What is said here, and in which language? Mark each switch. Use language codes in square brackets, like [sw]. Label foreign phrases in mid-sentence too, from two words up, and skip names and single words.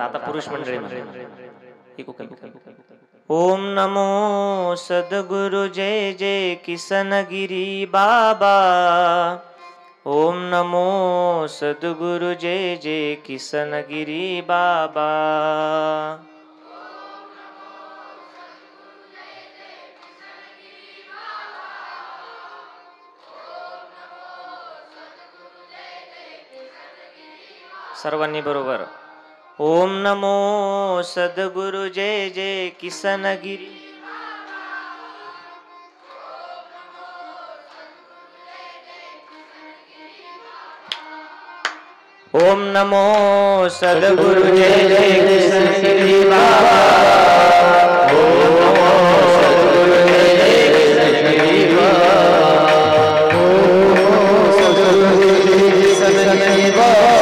[mr] आता पुरुष मंडळी म्हणा. [sa] ओम नमो सद्गुरु जय जय किशनगिरी बाबा. ओम नमो सद्गुरु जय जय किशनगिरी बाबा. [mr] सर्वांनी बरोबर. [sa] ओम नमो सद्गुरु जय जय किशनगिरी. ओम नमो सद्गुरु जय जय किशनगिरी बाबा. ओम नमो सद्गुरु जय जय किशनगिरी बाबा. ओम सद्गुरु जय जय किशनगिरी बाबा.